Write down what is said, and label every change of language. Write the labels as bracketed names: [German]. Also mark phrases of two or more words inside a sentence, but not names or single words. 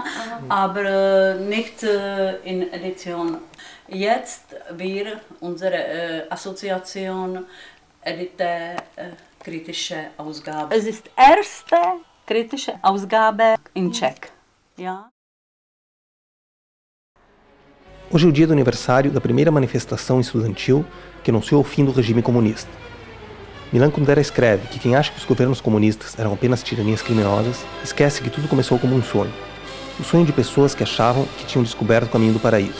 [German] Aber nicht in Edition. Jetzt wir, unsere Assoziation, edite kritische Ausgabe. Es ist erste kritische Ausgabe in Tschech. Ja. [Portuguese] Hoje é o dia do aniversário da primeira manifestação estudantil que anunciou o fim do regime comunista. Milan Kundera escreve que quem acha que os governos comunistas eram apenas tiranias criminosas, esquece que tudo começou como um sonho. O sonho de pessoas que achavam que tinham descoberto o caminho do paraíso.